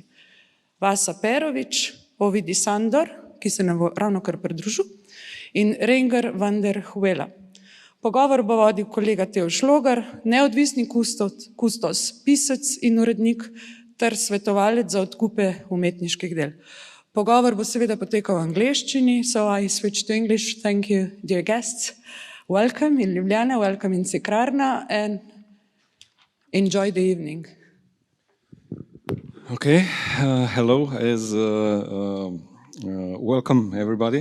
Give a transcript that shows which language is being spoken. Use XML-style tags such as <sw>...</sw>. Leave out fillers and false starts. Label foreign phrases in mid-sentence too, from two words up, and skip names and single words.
<sl>Vasa Perović, Ovidiu Șandor, ki se nam bo ravno kar pridružil, in Renger van der Heuvela. Pogovor bo vodil kolega Tevž Logar, neodvisni kustos, pisec in urednik ter svetovalec za odkupe umetniških del. Pogovor bo seveda potekal v angleščini,</sl> <en>so I switch to English. Thank you, dear guests. Welcome in Ljubljana, welcome in Cukrarna, and enjoy the evening. Okay, hello, welcome everybody.</en>